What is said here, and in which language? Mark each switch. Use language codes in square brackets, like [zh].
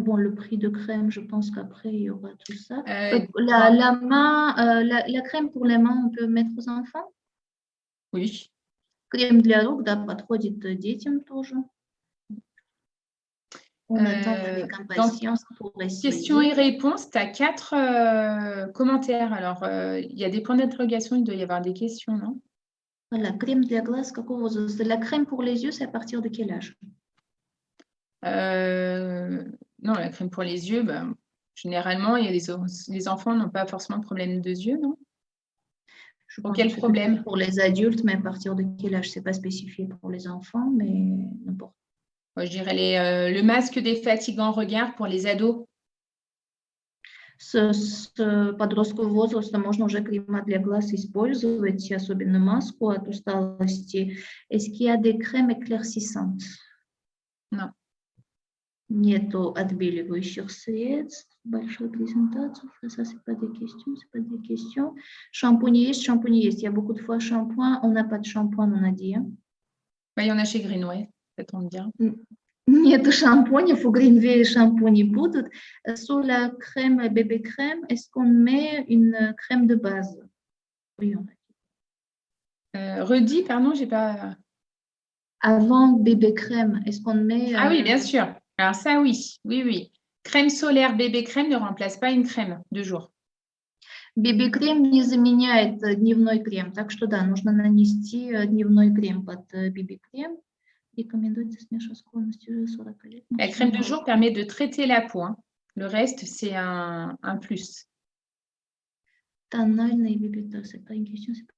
[fr] Bon, le prix de crème, je pense qu'après, il y aura tout ça. La crème pour les mains, on peut mettre aux enfants? Oui. [ru] Крем для рук, да, подходит детям тоже. [fr] On attend avec impatience pour essayer. Questions et réponses, tu as 4 commentaires. Alors, il y a des points d'interrogation, il doit y avoir des questions, non? Voilà, crème [ru] для глаз, какого возраста? [fr] La crème pour les yeux, c'est à partir de quel âge? Non, la crème pour les yeux, ben, généralement, il y a les enfants n'ont pas forcément de problème de yeux, non? Pour quel problème? Pour les adultes, mais à partir de quel âge? Ce n'est pas spécifié pour les enfants, mais n'importe. Moi, je dirais le masque défatigant regard pour les ados. [ru] С подросткового возраста можно уже крема для глаз использовать, особенно маску от усталости. [fr] Est-ce qu'il y a des crèmes éclaircissantes? Non. [ru] Нету отбеливающих средств. Большая презентация. [fr] Ça, c'est pas des questions. [ru] Шампунь есть, [fr] Il y a beaucoup de fois shampoing. On n'a pas de shampoing, on a dit. Il y en a chez Greenway, ça tombe bien. [ru] Нету шампунев, у Greenway шампуни будут. [fr] Sous la crème, bébé crème, est-ce qu'on met une crème de base? Oui, on a. Redis, pardon, j'ai pas... Avant bébé crème, est-ce qu'on met... Ah oui, bien sûr. Alors ça, oui. Oui. Crème solaire bébé crème ne remplace pas une crème de jour. [ru] Бебе крем не заменяет дневной крем, так что да, нужно нанести дневной крем под бебе крем. Рекомендуется смешивать склонностью 40 лет. [fr] La crème de jour permet de traiter la peau. Hein. Le reste, c'est un plus. [ru] Тональный бебе, да, [fr] c'est pas une question.